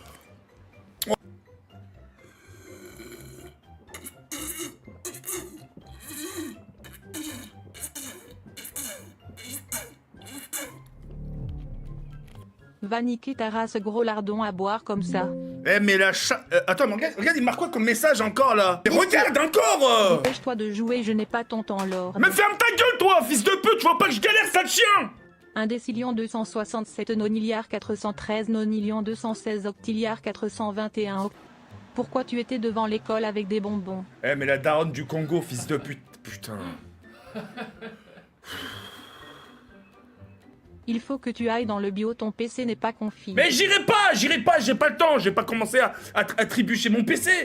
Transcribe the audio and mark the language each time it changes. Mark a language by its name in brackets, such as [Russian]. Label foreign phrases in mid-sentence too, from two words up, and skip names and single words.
[French] Va niquer ta race gros lardon à boire comme ça. Eh mais la attends, mais regarde, il marque quoi comme message encore là? Mais regarde encore Dépêche-toi de jouer, je n'ai pas ton temps lord. Mais ferme ta gueule toi, fils de pute, tu vois pas que je galère, sale chien! 1 décillion 267 nonilliard 413 nonillion 216 octilliard 421 Pourquoi tu étais devant l'école avec des bonbons? Eh mais la daronne du Congo, fils de pute. Putain. Il faut que tu ailles dans le bio, ton PC n'est pas config. Mais j'irai pas, j'ai pas le temps, j'ai pas commencé à trébucher mon PC.